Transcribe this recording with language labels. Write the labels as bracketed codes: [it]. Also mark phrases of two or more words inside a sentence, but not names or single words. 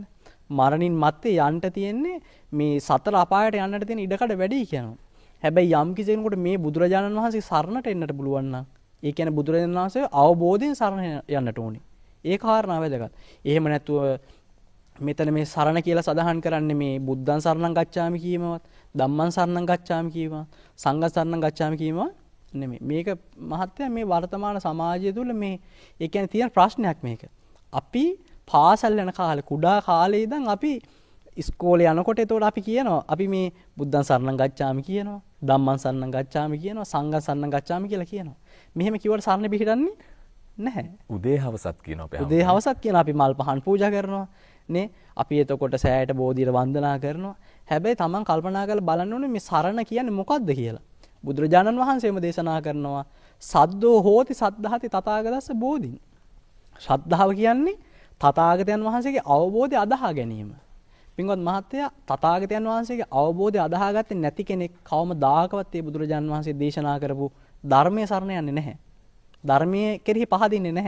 [si] මරණින් මත්තේ යන්න තියෙන්නේ මේ සතර අපායට යන්නට තියෙන ඉඩකඩ වැඩි කියනවා. හැබැයි යම් කිසි කෙනෙකුට මේ බුදුරජාණන් වහන්සේ සරණට එන්නට පුළුවන් නම් ඒ කියන්නේ බුදුරජාණන් වහන්සේ අවබෝධයෙන් සරණ යන්නට ඕනේ. ඒ කාරණාව වැදගත්. එහෙම නැතුව මෙතන මේ සරණ කියලා සඳහන් කරන්නේ මේ [pi] බුද්ධං සරණං ගච්ඡාමි [si] කීමවත්, [pi] ධම්මං සරණං ගච්ඡාමි [si] කීමවත්, [pi] සංඝං සරණං ගච්ඡාමි [si] කීමවත් නෙමෙයි. මේක මහත්තයා මේ වර්තමාන සමාජය තුළ මේ ඒ කියන්නේ තියෙන ප්‍රශ්නයක් මේක. අපි පාසල් යන කාලේ කුඩා කාලේ ඉඳන් අපි ඉස්කෝලේ යනකොට එතකොට අපි කියනවා අපි මේ [pi] බුද්ධං සරණං ගච්ඡාමි [si] කියනවා, [pi] ධම්මං සරණං ගච්ඡාමි [si] කියනවා, [pi] සංඝං සරණං ගච්ඡාමි [si] කියලා කියනවා. මෙහෙම කිව්වට සරණ පිළිහිටන්නේ නැහැ. උදේ හවසත් කියනවා අපි. උදේ හවසත් කියනවා අපි මල් පහන් පූජා කරනවා නේ. අපි එතකොට සෑයට බෝධියට වන්දනා කරනවා. හැබැයි Taman කල්පනා කරලා බලන්න ඕනේ මේ සරණ කියන්නේ මොකක්ද කියලා. බුදුරජාණන් වහන්සේම දේශනා කරනවා [pi] සද්දෝ හෝති සද්ධාති තථාගතස්ස බෝධින්. [si] ශ්‍රද්ධාව කියන්නේ තථාගතයන් වහන්සේගේ අවබෝධය අදහා ගැනීම. පින්වත් මහත්තයා තථාගතයන් වහන්සේගේ අවබෝධය අදහාගත්තේ නැති කෙනෙක් කවමදාකවත් මේ බුදුරජාණන් වහන්සේ දේශනා කරපු ධර්මයේ සරණ යන්නේ නැහැ. ධර්මයේ කෙරෙහි පහදින්නේ නැහැ.